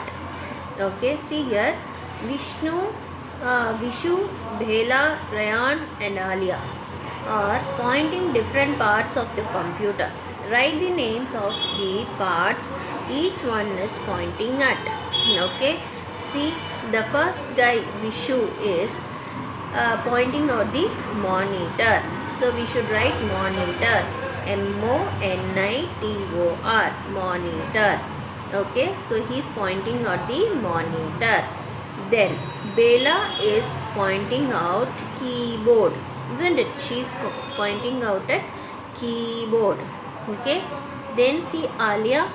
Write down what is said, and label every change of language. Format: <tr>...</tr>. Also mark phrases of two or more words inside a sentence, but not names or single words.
<en>Okay, see here, Vishu, Bhela, Rayan and Alia are pointing different parts of the computer. Write the names of the parts each one is pointing at. Okay, see, the first guy Vishu is pointing out the monitor. So we should write monitor. M-O-N-I-T-O-R, monitor. Okay, so he's pointing out the monitor. Then Bella is pointing out keyboard, isn't it? She's pointing out at keyboard. Okay, then see Alia.</en>